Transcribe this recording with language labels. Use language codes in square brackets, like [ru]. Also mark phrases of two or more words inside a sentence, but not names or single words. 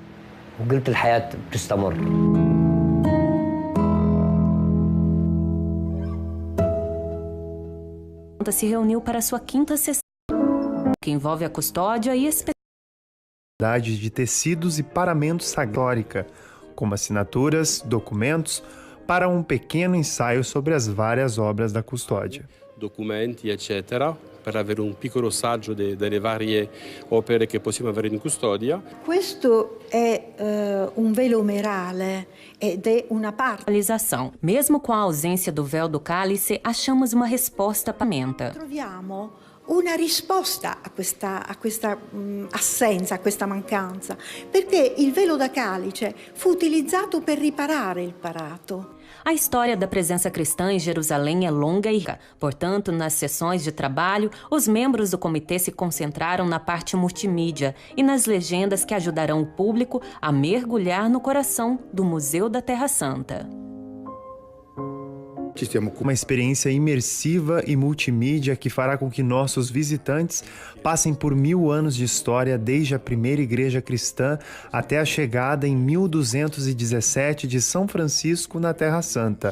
[pt] Se reuniu para sua 5ª sessão, que envolve a custódia e de tecidos e paramentos sagrada, como assinaturas, documentos, para um pequeno ensaio sobre as várias obras da custódia. [it] Documenti, eccetera, per avere un piccolo saggio delle varie opere che possiamo avere in custodia. Questo è un velo omerale ed è una parte. [pt] Mesmo com a ausência do véu do cálice, achamos uma resposta para a menta. [it] Troviamo una risposta a questa assenza, a questa mancanza, perché il velo da calice fu utilizzato per riparare il parato. [pt] A história da presença cristã em Jerusalém é longa e rica. Portanto, nas sessões de trabalho, os membros do comitê se concentraram na parte multimídia e nas legendas que ajudarão o público a mergulhar no coração do Museu da Terra Santa. Uma experiência imersiva e multimídia que fará com que nossos visitantes passem por 1000 anos de história, desde a primeira igreja cristã até a chegada em 1217 de São Francisco na Terra Santa.